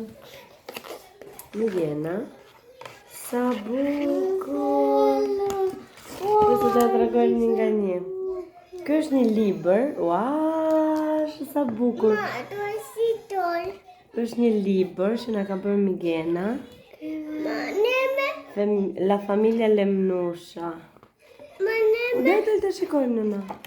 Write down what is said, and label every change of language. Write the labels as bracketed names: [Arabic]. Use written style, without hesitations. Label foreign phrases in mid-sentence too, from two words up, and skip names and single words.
[Albanian] Milena, sa bukur. Kësë të tregoj një nga një. Ky është një libër, sa bukur. Është një libër që na ka bërë Milena. [Italian] La famiglia Lemnusha. [Albanian] Dete të shikojmë nëna.